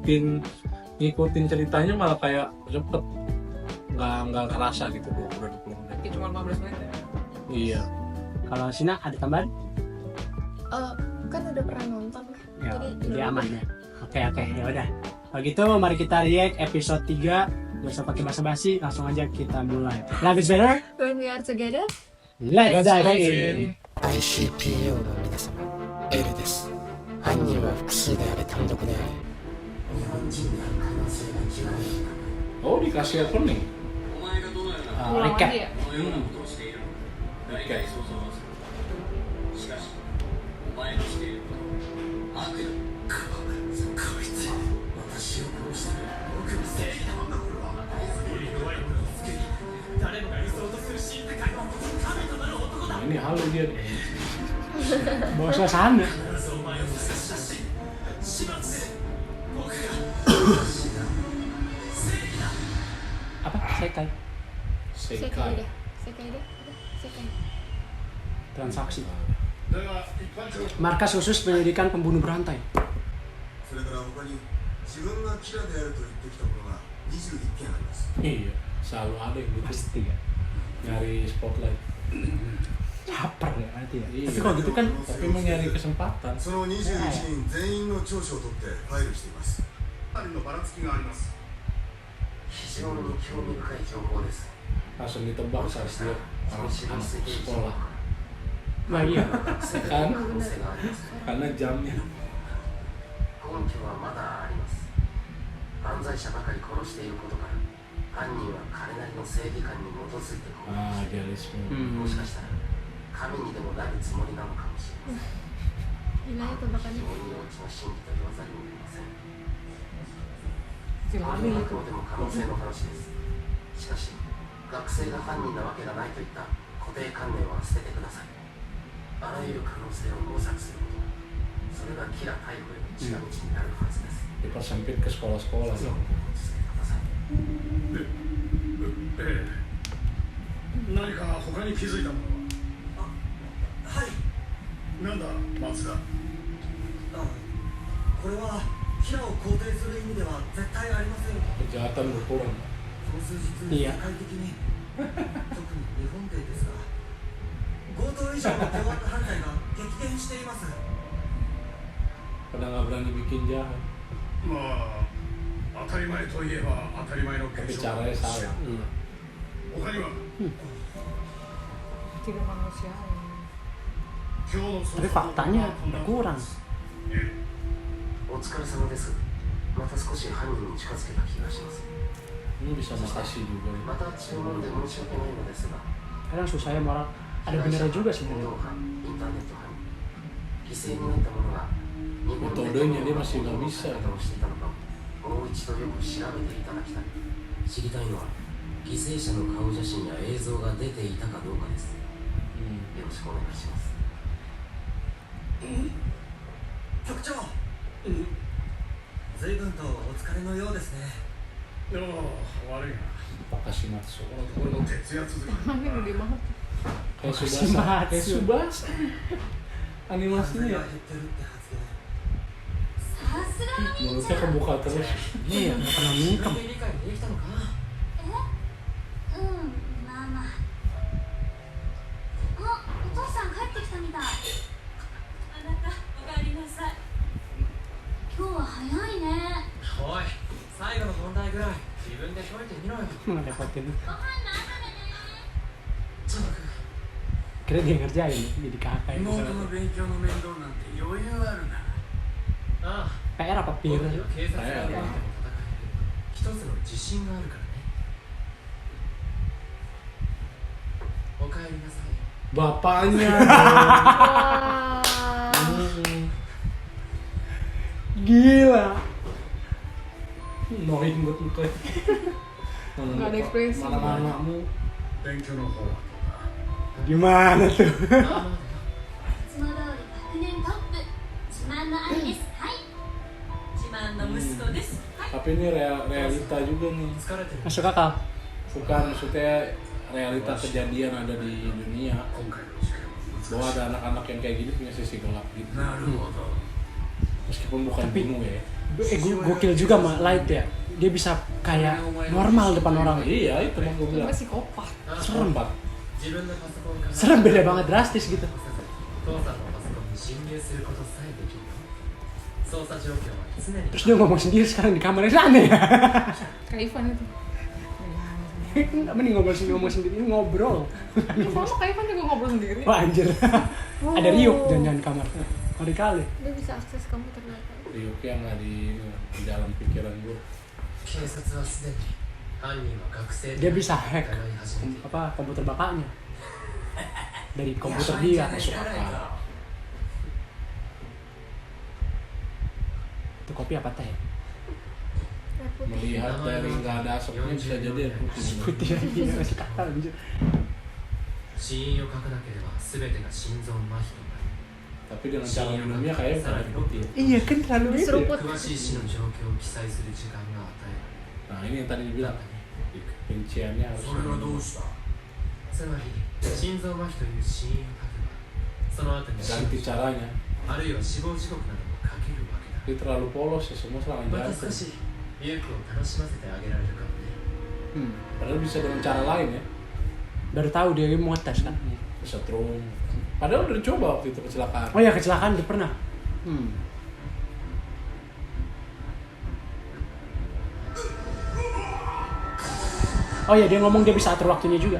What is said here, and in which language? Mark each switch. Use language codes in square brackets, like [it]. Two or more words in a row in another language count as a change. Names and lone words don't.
[id] ngikutin ceritanya malah kayak cepet, nggak kerasa gitu 20 menit. Kayak cuma 15 menit ya. Iya. Kalau Sina ada tambahan? Kan udah pernah nonton. Ya, Jadi jadi aman ya. Oke, ya udah. Kalau gitu mari kita react episode 3. Gak usah pakai basa-basi, langsung aja kita mulai. [en] Love is better. When we are together. Let's dive in. [ja] ICPO の皆様、L です。犯人は複数であれ単独であれ、日本人である可能性が極めて高い。 [id] Oh dikasih opening. Recap. Ulang lagi ya? Oke. Nah, ini halu dia. Bawa suasana. Apa? Sekai. Sekai. Sekai. Transaksi. Markas khusus penyelidikan pembunuh berantai. [ja] それから他に自分がキラであると言ってきたものが21件あります。 [id] Iya, selalu ada yang gitu. Pasti ya. Nyari spotlight. Caper ya berarti ya. Iya. Tapi kalau gitu kan Tapi mau nyari kesempatan. [ja] その21人全員の調書を取ってファイルしています。のばらつきがあります。非常に興味深い情報です。 [id] Langsung ditebak saat dia anak sekolah. nah iya. Kan? [ja] 可能性があります。 [id] Karena jamnya. [ja] 根拠はまだあります。犯罪者ばかり殺していることから、犯人は彼なりの正義感に基づいて行動している。 [id] Idealisme. [ja] もしかしたら神にでもなるつもりなのかもしれません。 [id] Gila ya [ja] 非 [id] tebakannya. [ja] 常に幼稚な心理と言わざるを得ません。 [id] Film [ja] こ [id] apa [ja] れはあ [id] itu? [ja] くまでも可能性の話です。しかし、学生が犯人なわけがないといった固定観念は捨ててください。あらゆる可能性を模索すること、それがキラ逮捕への近道になるはずです。 [id] Dipersempit ke sekolah-sekolah. [ja] 続けてください。何か他に気づいたものは？はい。なんだ、松田。これはキラを肯定する意味では絶対ありませんよ。 [id] kejahatan berkurang. [ja] この数日いや世界的に特に日本でですが強盗以上の凶悪犯罪が激減しています。 [id] Pada nggak berani bikin jahat, [ja] まあ当たり前といえば当たり前の [id] tapi [ja] 現象 [id] caranya salah. [ja] 他には [id] Tidak manusiawi. [ja] 今日の捜 [id] Tapi [ja] 査 [id] faktanya berkurang. [ja] お疲れ様です。また少し犯人に近づけた気がします。 [id] Ini bisa makasih juga nih. [ja] また注文で申し訳ないのですが、 [id] Kadang susah ya moral. Ada benernya juga [ja] 報 [id] sebenarnya. [ja] 道班、インターネット犯人、犠牲になった者が日本でどのような行動をしていたのかもう一度よく調べていただきたい。知りたいのは犠牲者の顔写真や映像が出ていたかどうかです。よろしくお願いします。局長、随分とお疲れのようですね。でも悪いな [id] Makasih Matsu. [ja] このところの徹夜続き [id] Tangannya gede banget. Kayak Makasih Subasa. Matsu. Kayak Subasa. [ja] 犯 [id] Animasinya [ja] 罪 [id] ya. [ja] が減ってるって発言。 [id] Mulutnya kebuka terus. Iya, nggak pernah mingkem. [ja] 理解できたのか。まあまあ。あ、お父さん帰ってきたみたい。あなた、おかえりなさい。今日は早いね。おい、最後の問題ぐらい自分で解いてみろよ。 [id] Ngerepotin. [ja] ご飯の後でね。ちょっと [id] Kira dia ngerjain jadi kakak itu. [ja] 妹の勉強の面倒なんて余裕あるなああ、 [id] PR apa [ja] 僕 [id] PIR? [ja] には警察がいても戦える一つの自信があるからね。おかえりなさい。 [id] Bapaknya. Wah. Gila. Nohin buat muka. Nggak ada ekspresi. Mana-manamu. [ja] 勉強の方は [id] Gimana tuh? [ja] いつも通り学年トップ。自慢の兄です。はい。自慢の息子です。はい。 [id] Tapi ini realita juga nih. [ja] 疲れてる。 [id] Masuk akal. Bukan maksudnya realita kejadian ada di dunia [ja] 今回の事件は難 [id] bahwa [ja] しい [id] ada anak-anak yang kayak gini punya sisi gelap gitu. [ja] なるほど [id] Meskipun bukan Tapi- bunuh ya. Gokil juga mah Light ya. Dia bisa kayak normal depan orang. Iya, itu mah gue bilang. Cuma psikopat. Serem. Empat. [ja] 自分のパソコンから [id] Serem beda banget drastis gitu. [ja] 父さんのパソコンに侵入することさえできる。操作状況は常に [id] Terus dia ngomong sendiri sekarang di kamarnya aneh ya. Kayak Ivan itu. Nggak mending ngomong sendiri, ini ngobrol. Ini sama kayak Ivan juga ngobrol sendiri. Wah anjir. Ada Ryuk jangan-jangan di kamar. Ngeri kali. Dia bisa akses komputer mereka. Ryuk yang nggak di dalam pikiran gue. [ja] 警察はすでに犯人は学生 [id] Dia bisa hack [ja] 疑い始めている。 [id] apa komputer bapaknya. Dari komputer dia. Masuk akal. Itu kopi apa teh? Reputasi. Melihat dari nggak ada asapnya bisa jadi ya putih. Putih lagi masih kata anjir. [ja] 死因を書かなければ全てが心臓麻痺となる。 [id] Tapi dengan cara minumnya kayaknya bukan air putih. Iya kan terlalu itu. Diseruput. [ja] 詳しい死の状況を記載する時間が与え [id] Nah ini yang tadi dibilang. Rinciannya harus. [ja] それはどうしたられる。つまり心臓麻痺という死因を書けばその後に死 [id] Ganti [ja] 亡 [id] caranya. [ja] あるいは死亡時刻なども書けるわけだ。 [id] Dia terlalu polos ya semua serangan [ja] また [id] jantung. [ja] 少しユウクを楽しませてあげられるかもね。 [id] Padahal bisa dengan cara lain ya. Baru tahu dia mau tes kan. Bisa terung. Padahal udah dicoba waktu itu kecelakaan. Oh ya kecelakaan dia pernah. Oh ya dia ngomong dia bisa atur waktunya juga.